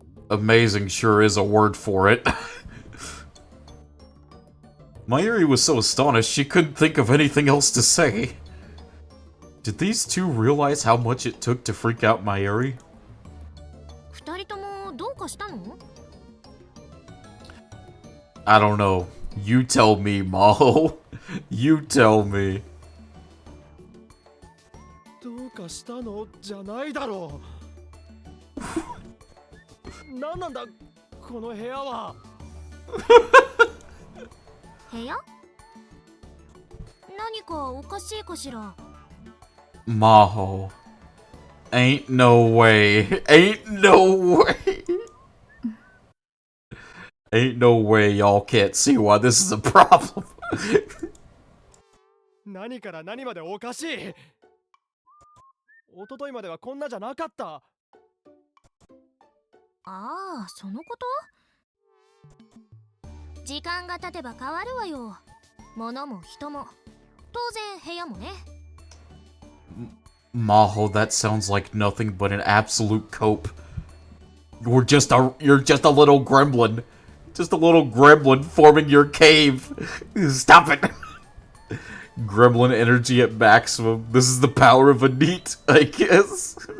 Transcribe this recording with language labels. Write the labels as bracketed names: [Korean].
[English] Amazing sure is a word for it. Mayuri was so astonished she couldn't think of anything else to say. Did these two realize how much it took to freak out Mayuri? [Japanese] 二人ともどうかしたの？ [English] I don't know. You tell me, Maho. You tell me. [Japanese] どうかしたのじゃないだろう。なんなんだこの部屋は。部屋？何かおかしいかしら。 [English] Maho. Ain't no way. Ain't no way. Ain't no way y'all can't see why this is a problem. [Japanese] 何から何までおかしい。一昨日まではこんなじゃなかった。ああ、そのこと？時間が経てば変わるわよ。物も人も。当然部屋もね。 [English] Maho, that sounds like nothing but an absolute cope. You're just a little gremlin. Just a little gremlin forming your cave. Stop it. Gremlin energy at maximum. This is the power of a neat, I guess.